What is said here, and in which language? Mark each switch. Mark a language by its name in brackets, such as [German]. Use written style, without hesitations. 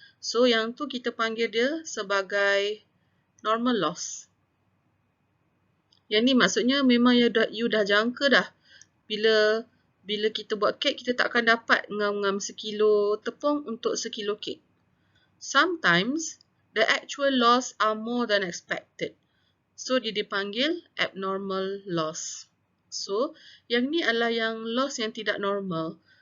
[Malay] So, yang tu kita panggil dia sebagai normal loss. Yang ni maksudnya memang you dah jangka dah. Bila kita buat kek, kita tak akan dapat ngam-ngam sekilo tepung untuk sekilo kek. [English] Sometimes, the actual loss are more than expected. [Malay] So, dia dipanggil abnormal loss. So, yang ni adalah yang loss yang tidak normal.